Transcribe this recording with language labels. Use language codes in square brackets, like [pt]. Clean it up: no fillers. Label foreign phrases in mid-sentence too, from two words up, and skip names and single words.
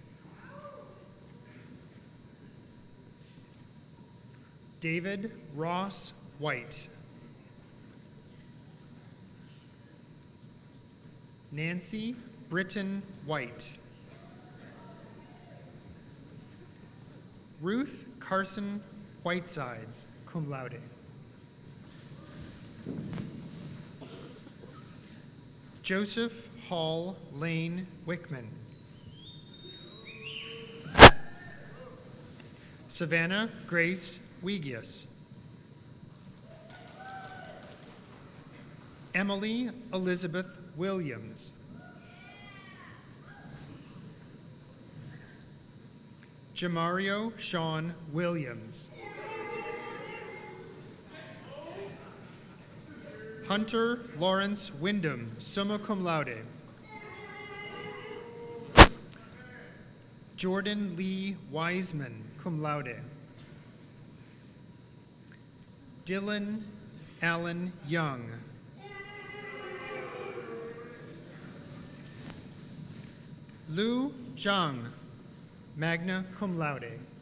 [en] David Ross White. Nancy Britton White. Ruth Carson Whitesides, [la] cum laude. [en] Joseph Hall Lane Wickman. Savannah Grace Wegius. Emily Elizabeth Williams. Jamario Sean Williams. Hunter Lawrence Wyndham, [la] summa cum laude. [en] Jordan Lee Wiseman, [la] cum laude. [en] Dylan Allen Young. Lu Zhang, [la] magna cum laude.